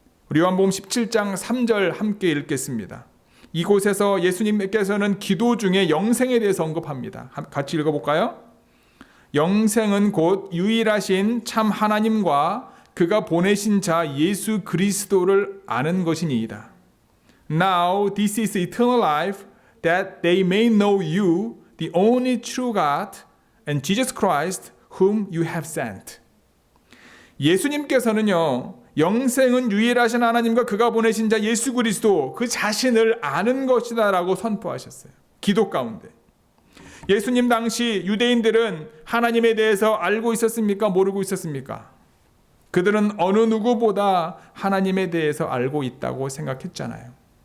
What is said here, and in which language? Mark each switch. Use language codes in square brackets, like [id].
[ko] 우리 요한복음 17장 3절 함께 읽겠습니다. 이곳에서 예수님께서는 기도 중에 영생에 대해서 언급합니다. 같이 읽어볼까요? 영생은 곧 유일하신 참 하나님과 그가 보내신 자 예수 그리스도를 아는 것이니이다. [en] Now this is eternal life, that they may know you, the only true God, and Jesus Christ, whom you have sent. [ko] 예수님께서는요, 영생은 유일하신 하나님과 그가 보내신 자 예수 그리스도 그 자신을 아는 것이다 라고 선포하셨어요. 기도 가운데. 예수님 당시 유대인들은 하나님에 대해서 알고 있었습니까? 모르고 있었습니까? 그들은 어느 누구보다 하나님에 대해서 알고 있다고 생각했잖아요.